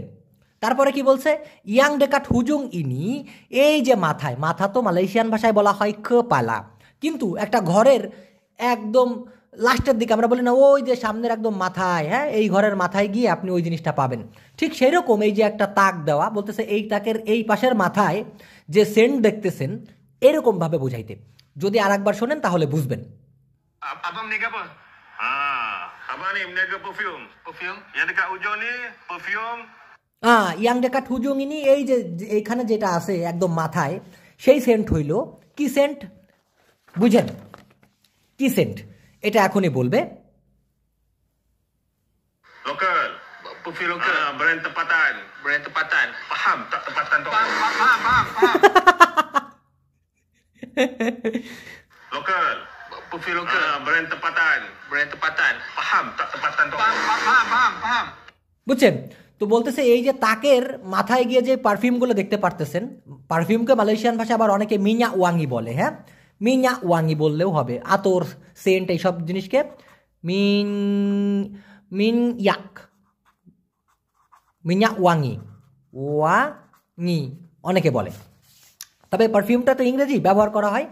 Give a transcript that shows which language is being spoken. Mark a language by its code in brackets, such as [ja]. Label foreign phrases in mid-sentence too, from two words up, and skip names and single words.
[bn] তারপরে কি বলছে, [ms] yang dekat hujung ini [bn] এই যে মাথায়, মাথা তো মালয়েশিয়ান ভাষায় বলা হয় কপালা, কিন্তু একটা ঘরের একদম লাস্টের দিকে আমরা বলি না, ওই যে সামনের একদম মাথায়, হ্যাঁ এই ঘরের মাথায় গিয়ে আপনি ওই জিনিসটা পাবেন। ঠিক সেই রকম এই যে একটা তাক দেওয়া, বলতেছে এই তাকের এই পাশের মাথায় যে সেন্ট দেখতেছেন, এরকমভাবে বুঝাইতে। যদি আর একবার শোনেন তাহলে বুঝবেন। [ms] Abang meniaga apa? Abang ni meniaga perfume. Perfume yang dekat ujung ni perfume. yang dekat hujung ini [bn] এই যে এইখানে যেটা আছে একদম মাথায়, সেই সেন্ট হইল কি সেন্ট, বুঝেন কি সেন্ট, এটা এখনই বলবে। [ms] Lokal. Perfume lokal. Brand tempatan. Brand tempatan. Faham tak tempatan tu? Faham. Lokal. Perfume lokal. Brand tempatan. Brand tempatan. Faham tak tempatan tu? Faham. [bn] বুঝছেন? তো বলতেছে এই যে তাকের মাথায় গিয়ে যে পারফিউমগুলো দেখতে পারতেছেন, পারফিউমকে মালয়েশিয়ান ভাষা আবার অনেকে [ms] minyak wangi [bn] বলে। হ্যাঁ, [ms] minyak wangi [bn] বললেও হবে, আতর, সেন্ট, এইসব জিনিসকে [ms] minyak wangi [bn] অনেকে বলে, তবে পারফিউমটা তো ইংরেজি ব্যবহার করা হয়।